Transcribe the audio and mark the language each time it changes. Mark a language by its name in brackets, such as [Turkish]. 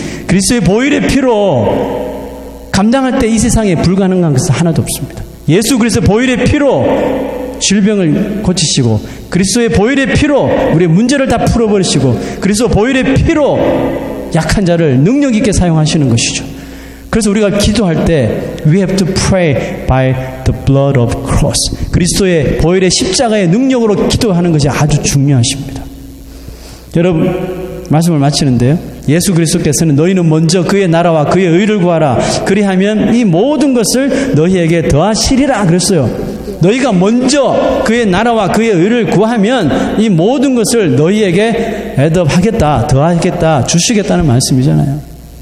[Korean] 그리스도의 보혈의 피로 감당할 때 이 세상에 불가능한 것은 하나도 없습니다. 예수 그리스도의 보혈의 피로 질병을 고치시고, 그리스도의 보혈의 피로 우리의 문제를 다 풀어버리시고, 그리스도 보혈의 피로 약한 자를 능력 있게 사용하시는 것이죠. 그래서 우리가 기도할 때 [English] we have to pray by the blood of cross. [Korean] 그리스도의 보혈의 십자가의 능력으로 기도하는 것이 아주 중요하십니다. 여러분, 말씀을 마치는데요. 예수 그리스도께서는 너희는 먼저 그의 나라와 그의 의를 구하라. 그리하면 이 모든 것을 너희에게 더하시리라 그랬어요. 너희가 먼저 그의 나라와 그의 의를 구하면 이 모든 것을 너희에게 애답하겠다, 더하겠다, 주시겠다는 말씀이잖아요.